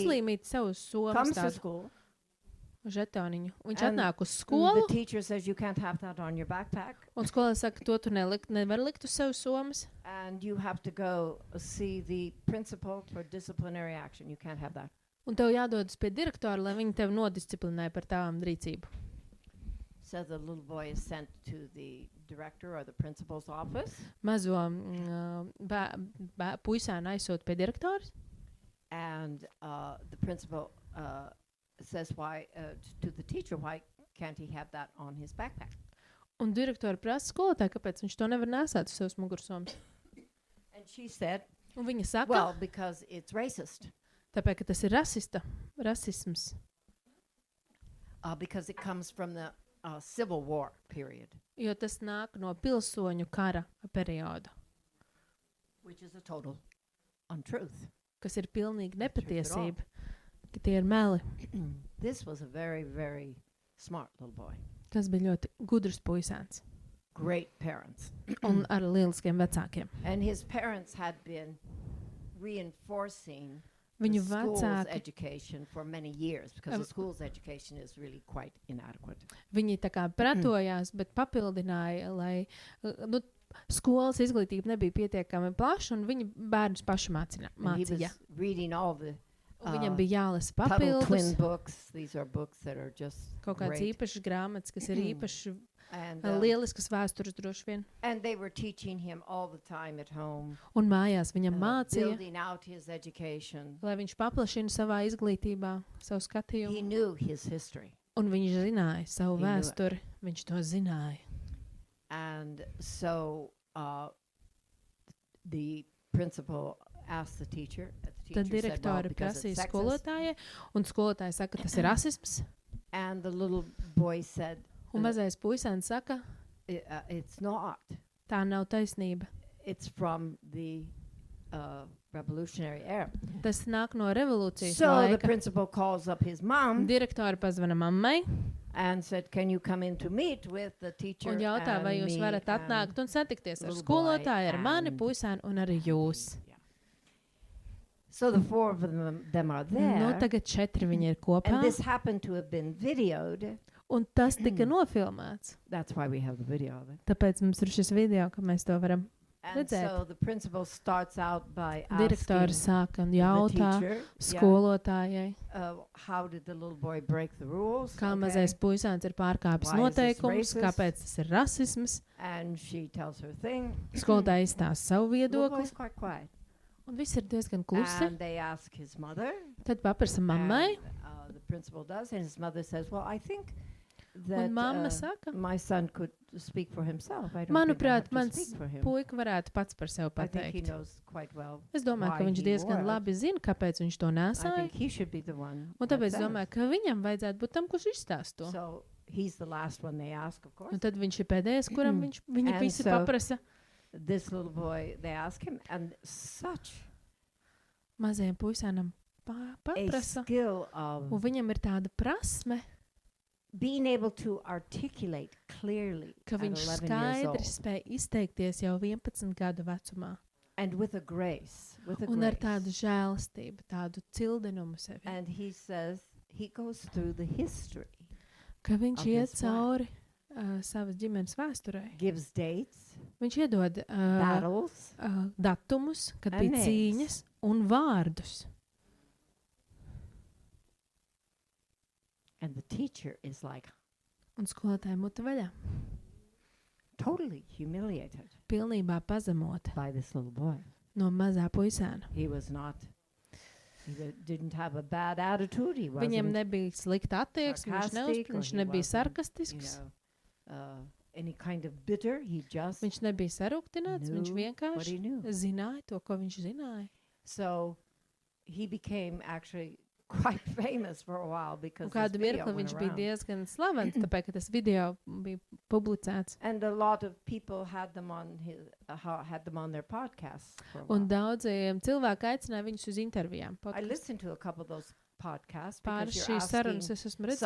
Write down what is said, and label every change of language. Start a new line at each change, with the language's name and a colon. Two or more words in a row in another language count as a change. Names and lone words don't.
Latvian: uzlīmīt savu somas
English: Comes to
Latvian: tādu
English: school,
Latvian: žetoniņu. Viņš
English: And
Latvian: atnāk uz
English: and
Latvian: skolu,
English: the teacher says you can't have that on your backpack,
Latvian: un skolā saka, to tu nevar likt uz sev somas,
English: and you have to go see the principal for disciplinary action. You can't have that.
Latvian: un tev jādodas pie direktora, lai viņi tevi nodisciplinē par tām rīcību.
English: So the little boy is sent to the director or the principal's office,
Latvian: Mazo puisēnu aizsūt pie direktora,
English: and the principal says to the teacher, why can't he have that on his backpack?
Latvian: un direktora prasa skolotāju, kāpēc viņš to nevar nesāt uz savas mugursomas.
English: And she said,
Latvian: Un viņa saka,
English: well, because it's racist,
Latvian: tāpēc, ka tas ir rasisms,
English: because it comes from the Civil War period,
Latvian: jo tas nāk no pilsoņu kara perioda,
English: which is a total untruth.
Latvian: kas ir pilnīgi
English: Truth at all.
Latvian: nepatiesība, ka tie ir meli.
English: This was a very, very smart little boy.
Latvian: Tas bija ļoti gudrs puisēns
English: Great parents.
Latvian: un ar lieliskiem vecākiem.
English: And his parents had been reinforcing
Latvian: Viņu
English: the school's
Latvian: vecāki,
English: education for many years because the school's education is really quite inadequate.
Latvian: viņi tā kā pretojās, bet papildināja, lai nu, skolas izglītība nebija pietiekami plaša, un viņi bērnus paši
English: And he
Latvian: mācīja.
English: was reading all the
Latvian: Un viņam bija jālasa
English: Tuttle twin
Latvian: papildus,
English: books. These are books that are just
Latvian: kaut kāds
English: great.
Latvian: īpašs grāmatas, kas ir īpaši
English: And,
Latvian: lieliskas vēstures droši vien.
English: and they were teaching him all the time at home,
Latvian: Un mājās viņam mācīja,
English: building out his education.
Latvian: lai viņš paplašina savā izglītībā savu
English: He
Latvian: skatījumu.
English: knew his history.
Latvian: Un viņš zināja savu
English: He knew it.
Latvian: vēsturi. Viņš to zināja.
English: And so the principal asked the teacher. The
Latvian: Tad
English: teacher said, well,
Latvian: direktori
English: because
Latvian: prasīja
English: it's sexist.
Latvian: skolotājai, un skolotāja saka, ka tas ir rasisms.
English: And the little boy said,
Latvian: Un mazais puisēns saka,
English: it's not.
Latvian: tā nav taisnība.
English: It's from the revolutionary era.
Latvian: Tas nāk no revolūcijas
English: So the
Latvian: laika.
English: principal calls up his mom
Latvian: Direktori pazvana mammai
English: and said, can you come in to meet with the teacher
Latvian: un jautā,
English: and
Latvian: vai jūs
English: me
Latvian: varat
English: and
Latvian: atnākt un satikties ar
English: little boy
Latvian: skolotāju, ar mani,
English: and-
Latvian: puisēnu un arī jūs.
English: Yeah. So the four of them are there.
Latvian: Nu, tagad 4 viņi ir kopā,
English: And this happened to have been videoed.
Latvian: un tas tika nofilmēts.
English: That's why we have the video of it.
Latvian: Tāpēc mums ir šis video, ka mēs to varam.
English: And
Latvian: Redzēt.
English: so the principal starts out by
Latvian: Direktori
English: asking
Latvian: sāka un
English: the
Latvian: jautā
English: teacher,
Latvian: skolotājai,
English: how did the little boy break the rules?
Latvian: kā
English: Okay.
Latvian: mazais puisēns ir pārkāpis
English: Why is this
Latvian: noteikumus,
English: racist?
Latvian: kāpēc tas ir rasisms.
English: And she tells her thing.
Latvian: Skolotāja izstāsta savu
English: Little
Latvian: viedokli,
English: boy's quite quiet.
Latvian: un viss ir diezgan klusi.
English: And they ask his mother.
Latvian: Tad paprasa mammai,
English: And, the principal does, and his mother says, well, I think that
Latvian: un mamma saka,
English: my son could speak for himself. I don't
Latvian: manuprāt,
English: think I have to speak
Latvian: mans
English: for him.
Latvian: puika varētu pats par sevi
English: I think he
Latvian: pateikt.
English: knows quite well.
Latvian: Es domāju, ka
English: why
Latvian: viņš
English: he
Latvian: diezgan
English: wore it.
Latvian: labi zina, kāpēc viņš to
English: I
Latvian: nesāja.
English: think he should be the one.
Latvian: Un
English: that
Latvian: tāpēc es
English: says.
Latvian: domāju, ka viņam vajadzētu būt tam, kurš izstāsta to.
English: So he's the last one they ask, of course.
Latvian: Un tad viņš ir pēdējais, kuram viņi
English: And
Latvian: visi
English: so-
Latvian: paprasa.
English: This little boy, they ask him, and such
Latvian: Mazajam puisēnam
English: a
Latvian: paprasa.
English: skill of
Latvian: Un viņam ir tāda prasme,
English: being able to articulate clearly
Latvian: ka
English: at
Latvian: viņš
English: 11 years
Latvian: skaidri
English: old,
Latvian: spēja izteikties jau 11 gadu vecumā.
English: and with a grace,
Latvian: Un ar tādu žēlastību, tādu cildenumu sevi.
English: And he says he goes through the history,
Latvian: Ka viņš
English: of
Latvian: iet
English: his life.
Latvian: cauri savas ģimenes vēsturei.
English: gives dates,
Latvian: Viņš iedod
English: battles,
Latvian: datumus, kad
English: And
Latvian: bija
English: names.
Latvian: cīņas, un vārdus.
English: and the teacher is like
Latvian: Un skolotāja muta vaļā.
English: totally humiliated
Latvian: Pilnībā pazemota
English: by this little boy.
Latvian: no mazā puisēna.
English: He was not. He didn't have a bad attitude. He wasn't.
Latvian: Viņam nebija slikta attieksme,
English: sarcastic, or
Latvian: viņš
English: he
Latvian: nebija
English: wasn't,
Latvian: sarkastisks,
English: Any kind of bitter. He just
Latvian: viņš nebija sarūktināts, viņš
English: knew what
Latvian: vienkārši
English: he knew.
Latvian: zināja to, ko viņš zināja.
English: So he became actually quite famous for a while because
Latvian: Un
English: this
Latvian: kādu
English: video
Latvian: mirkli
English: went
Latvian: viņš bija
English: around.
Latvian: diezgan slavens, tāpēc, ka tas video bija publicēts.
English: And a lot of people had them on had them on their podcasts. For a while.
Latvian: Un daudziem cilvēki aicināja viņus uz intervijām.
English: I listened to a couple of those podcasts
Latvian: Pāris
English: because you're
Latvian: šīs sarunas
English: asking
Latvian: es esmu redzējis.